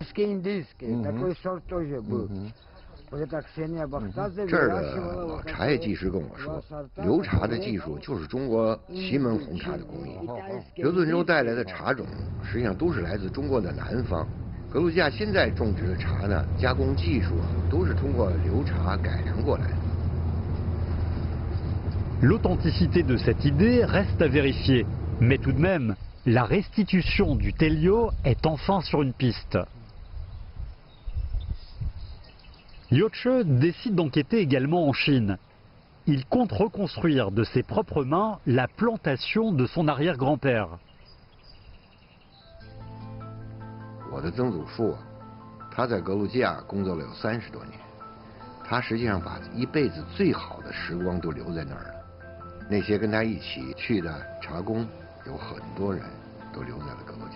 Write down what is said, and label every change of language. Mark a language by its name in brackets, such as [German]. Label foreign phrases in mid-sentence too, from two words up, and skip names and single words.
[Russian] Индийский, такой сорт тоже был. [Chinese] 这儿的老茶叶技师跟我说，流茶的技术就是中国祁门红茶的工艺。刘顿州带来的茶种实际上都是来自中国的南方。格鲁吉亚现在种植的茶呢，加工技术都是通过流茶改良过来的。 [French] L'authenticité de cette idée reste à vérifier, mais tout de même, la restitution du thé Liu est enfin sur une piste. Liuche décide d'enquêter également en Chine. Il compte reconstruire de ses propres mains la plantation de son arrière-grand-père. [Chinese] 我的曾祖父，他在格鲁吉亚工作了有30多年，他实际上把一辈子最好的时光都留在那儿了。那些跟他一起去的茶工，有很多人都留在了格鲁吉亚。